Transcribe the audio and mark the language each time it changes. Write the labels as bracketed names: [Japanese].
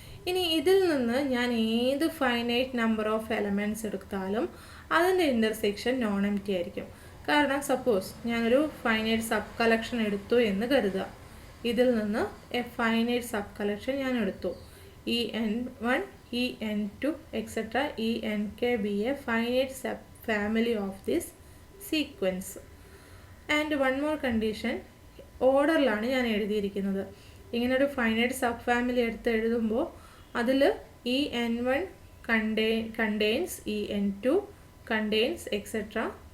[Malayalam] ഇനി ഇതിൽ നിന്ന് ഞാൻ ഏത് ഫൈനൈറ്റ് നമ്പർ ഓഫ് എലമെൻറ്റ്സ് എടുത്താലും അതിൻ്റെ ഇൻ്റർസെക്ഷൻ നോൺ എം ടി ആയിരിക്കും. കാരണം സപ്പോസ് ഞാനൊരു ഫൈനൈറ്റ് സബ് കളക്ഷൻ എടുത്തു എന്ന് കരുതുക. ഇതിൽ നിന്ന് എ ഫൈനൈറ്റ് സബ് കളക്ഷൻ ഞാൻ എടുത്തു. [English] en1 en2 etcetera enk be a finite sub family of this sequence. And one more condition, [Malayalam] ഓർഡറിലാണ് ഞാൻ എഴുതിയിരിക്കുന്നത്. ഇങ്ങനൊരു ഫൈനൈറ്റ് സബ് ഫാമിലി എടുത്ത് എഴുതുമ്പോൾ അതിൽ [English] en1 contains en2 contains etc.